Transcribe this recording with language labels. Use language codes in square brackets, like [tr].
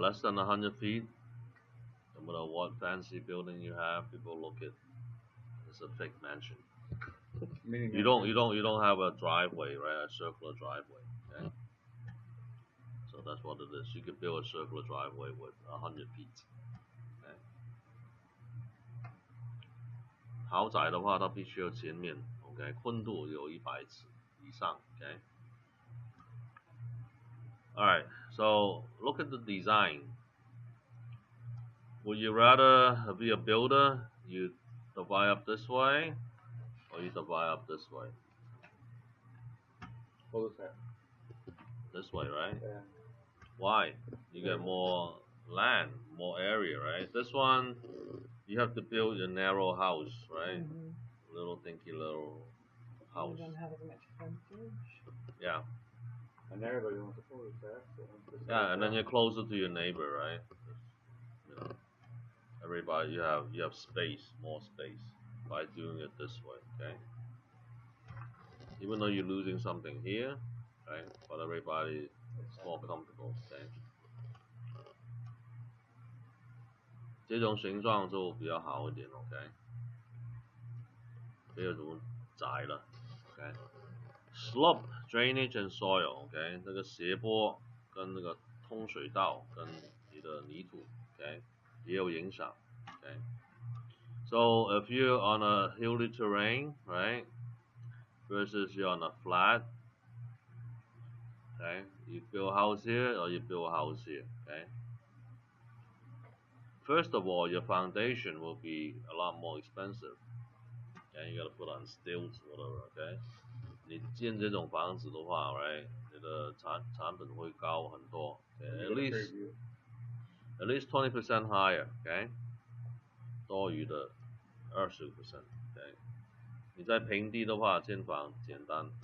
[en] Less than 100 feet, no matter what fancy building you have, people look at it's a fake mansion. You don't have a driveway, right? A circular driveway. Okay? So that's what it is. You could build a circular driveway with 100 feet. Okay? [zh] 豪宅的话，它必须有前面 ，OK， 宽度有100尺以上 ，OK。 [en] Alright, so look at the design. Would you rather be a builder? You divide up this way, or you divide up this way? What was that? This way, right? Yeah. Why? You get more land, more area, right? This one, you have to build a narrow house, right? Little dinky little house. you don't have as much frontage. Yeah. And everybody wants to pull that. Yeah, and then you're closer to your neighbor, right? You know, everybody, you have space, more space by doing it this way, okay? Even though you're losing something here, right? But everybody is more comfortable, okay? [zh] 这种形状就比较好一点 ，OK？没有什么窄了 ，OK？ [en] Slope, drainage and soil, [zh] OK？这个斜坡跟那个通水道跟你的泥土 ，OK？也有影响 ，OK？ [en] So if you're on a hilly terrain, right, versus you're on a flat, okay, you build a house here or you build a house here, okay? First of all, your foundation will be a lot more expensive. Okay, you gotta put on stilts, whatever. [zh] Okay, 你建这种房子的话 ，right， 你的产本会高很多。 [en] Okay, at least 20% higher. [zh] Okay， 多余的25%. Okay， 你在平地的话，建房简单。